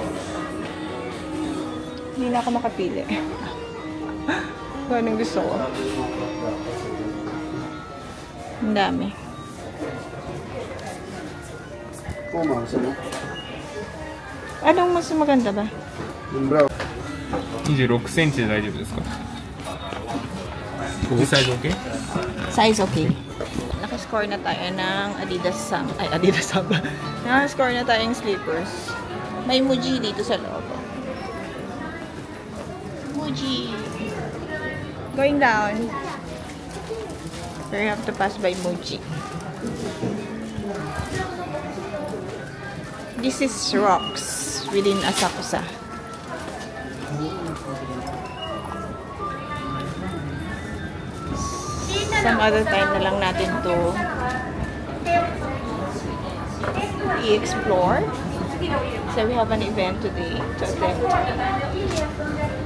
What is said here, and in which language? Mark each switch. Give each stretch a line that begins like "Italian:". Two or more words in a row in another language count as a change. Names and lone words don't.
Filipino: Hindi na ako makapili. Kung anong gusto ko. Ang dami. Puma, saan mo? Anong mas maganda ba? Yung brown.
Japanese: 26 センチで大丈夫ですかサイズ OK?
English: Size okay.
Filipino: Nakascore na tayo ng Adidas Sam. Ay, Adidas Sam. Nakascore na tayong slippers. May Muji dito sa loob. Muji.
English: Going down. So you have to pass by Muji. This is Rocks within Asakusa. Some other time
Filipino: na lang natin to i-explore.
English: So we have an event today to attend.